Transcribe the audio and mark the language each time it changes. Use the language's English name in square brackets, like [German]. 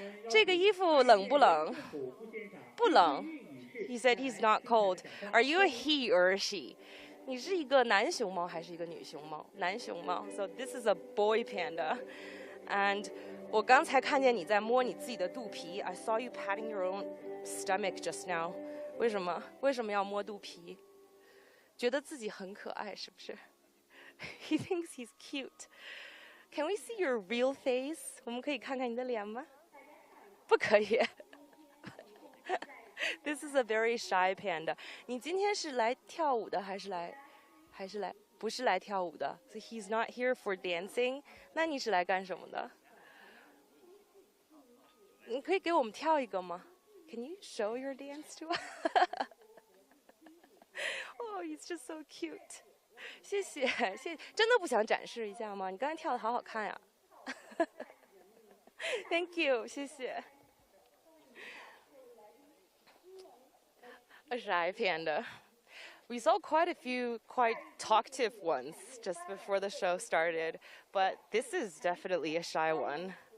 [Chinese] 这个衣服冷不冷？不冷。 [English] He said he's not cold. Are you a he or a she? [Chinese] 你是一个男熊猫还是一个女熊猫？男熊猫。 [English] So this is a boy panda. And [Chinese] 我刚才看见你在摸你自己的肚皮。 [English] I saw you patting your own stomach just now. [Chinese] 为什么要摸肚皮？觉得自己很可爱，是不是？ [English] He thinks he's cute. Can we see your real face? [Chinese] 我们可以看看你的脸吗？不可以。 [English] This is a very shy panda. [Chinese] 你今天是来跳舞的，还是来？不是来跳舞的。 [English] So he's not here for dancing. [Chinese] 那你是来干什么的？你可以给我们跳一个吗？ [English] Can you show your dance to us? Oh, he's just so cute. [Chinese] 谢谢，真的不想展示一下吗？你刚才跳的好好看呀。 [English] Thank you， [Chinese] 谢谢。 [English] A shy panda. We saw quite a few quite talkative ones just before the show started, but this is definitely a shy one.